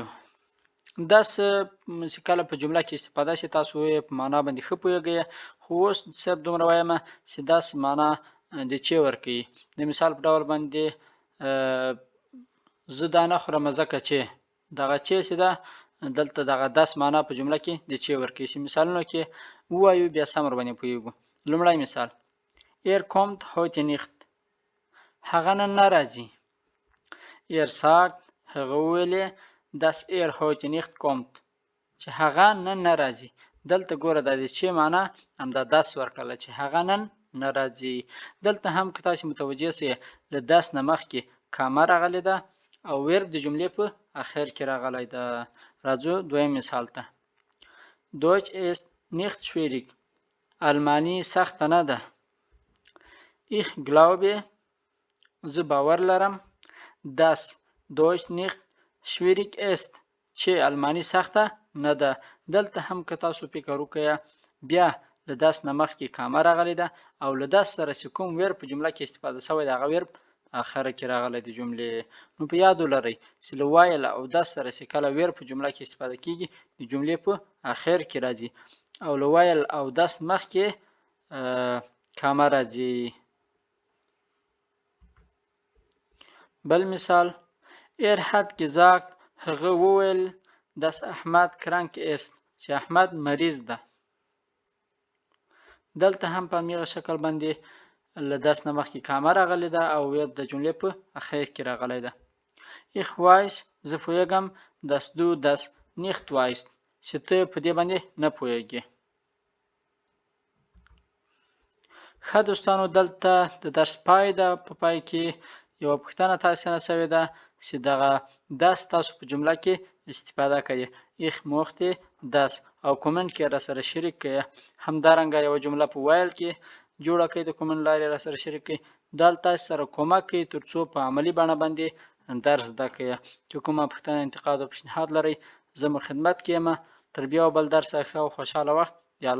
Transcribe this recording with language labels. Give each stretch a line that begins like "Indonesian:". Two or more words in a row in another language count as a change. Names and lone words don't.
Pashto: داس چې کله په جمله کې استفاده شي تاسو یې په معنا باندې ښه پوهیږئ، خو اوس صرف دومره وایم چې داس معنا د چې ورکوي. د مثال په ډول باندې زه دا نه خورم ځکه چې دغه چې چې ده دلته دغه داس معنا په جمله کې د چې ورکوي. چې مثالونو کې ووایو بیا سم ورباندې پوهیږو. لومړی مثال
German: Er kommt heute nicht.
Pashto: هغه نن نه راځي.
German: Er sagt
Pashto: هغه وویلې
German: dass er heute nicht kommt
Pashto: چې هغه نن نه راځي. دلته ګوره د چې معنا همدا داس ورکړله چې هغه نن نه راځي. دلته هم که تاسو متوجه سئ له داس نه مخکې کامه راغلی ده او ورب د جملې په اخر کې راغلی ده. راځو دویم مثال ته.
German: Deutsch ist nicht schwierig.
Pashto: المانی سخته نه ده.
German: Ich glaube
Pashto: زه باور لرم
German: dass Deutsch nicht schwierig ist
Pashto: چې المانی سخته نه ده. دلته هم که تاسو فکر وکړئ بیا له داس نه مخکې کامه راغلی ده او له داس سره چې کوم ورب په جمله کې استفاده شوی د هغه ورب اخره کې راغلی د جملې. نو په یاد ولرئ چې له وایل او داس سره چې کله ورب په جمله کې استفاده کیږي د جملې په اخر کې راځي او له وایل او داس مخکې کامه راځي. بل مثال
German: Er hat gesagt
Pashto: هغه وویل
German: dass Ahmad krank ist
Pashto: چې احمد مریض ده. دلته هم په همغه شکل باندې له داس نه مخکې کامه راغلی ده او ورب د جملې په اخر کې راغلی ده.
German: Ich weiß
Pashto: زه پوهیږم
German: dass du das nicht weißt
Pashto: چې ته په دې باندې نه پوهیږې. ښه دوستانو دلته د درس پای ده. په پای کې یوه پوښتنه تاسې نه شوې ده چې دغه داس تاسو په جمله کې استفاده کړئ.
German: Ich mochte das
Pashto: او کومنټ کې را سره شریک کړئ. همدارنګه یوه جمله په وایل کې جوړه کړئ د کومنټ لارې را سره شریک کړئ. دا تاسو سره کومک کوي تر څو په عملي بڼه باندې درس زده کړئ. چې کومه پوښتنه انتقاد او پیشنهاد لرئ زه مو خدمت کې یم. تر بیا بل درس ښه او خوشحاله وخت.